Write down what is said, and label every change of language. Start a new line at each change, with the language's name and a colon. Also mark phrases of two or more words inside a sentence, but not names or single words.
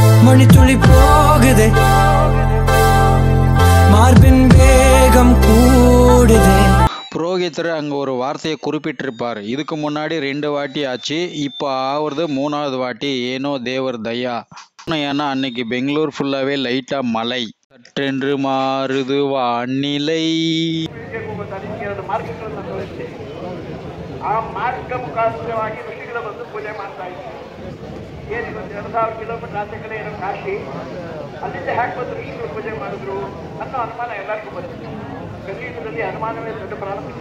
Tamil: மணித்துளி போகுதே, மார்பின் வேகம் கூடுதே. புரோகிதர் அங்கே ஒரு வார்த்தையை குறிப்பிட்டிருப்பார். இதுக்கு முன்னாடி 2 வாட்டி ஆச்சு, இப்போ ஆகுறது 3வது வாட்டி. ஏனோ தேவர் தயா. ஏன்னா அன்னைக்கு பெங்களூர் ஃபுல்லாகவே லைட்டாக மழை. சற்றென்று மாறுது வானிலை.
Kannada: ಆ ಮಾರ್ಗ ಮುಖಾಂತರವಾಗಿ ಋಷಿಗಳು ಬಂದು ಪೂಜೆ ಮಾಡ್ತಾ ಇದ್ದಾರೆ. ಏನು 2000 ಕಿಲೋಮೀಟರ್ ಆಚೆ ಕಡೆ ಇರೋ ಕಾಶಿ, ಅಲ್ಲಿಂದ ಹ್ಯಾಕ್ ಬಂದು ಋಷಿಗಳು ಪೂಜೆ ಮಾಡಿದ್ರು ಅನ್ನೋ ಅನುಮಾನ ಎಲ್ಲರಿಗೂ ಬರುತ್ತೆ. ಕಲಿಯುಗದಲ್ಲಿ ಅನುಮಾನವೇ ದೊಡ್ಡ ಪ್ರಾರಂಭಿಸಿದ.